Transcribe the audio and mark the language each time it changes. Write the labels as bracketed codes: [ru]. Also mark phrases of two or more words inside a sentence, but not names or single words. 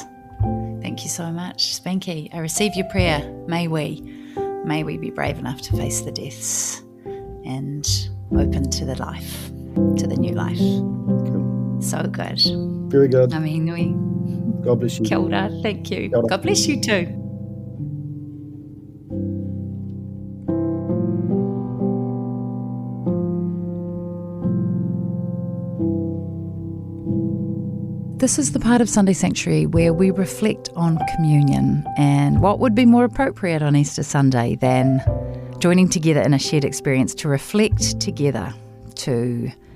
[en] Thank you so much, Spanky. I receive your prayer. May we be brave enough to face the deaths and open to the life, to the new life. Cool. So good. Very good. I mean, God bless you. [mi] Kia ora, [en] thank you. [mi] Kia ora. [en] God bless you too. This is the part of Sunday Sanctuary where we reflect on communion, and what would be more appropriate on Easter Sunday than joining together in a shared experience to reflect together, to,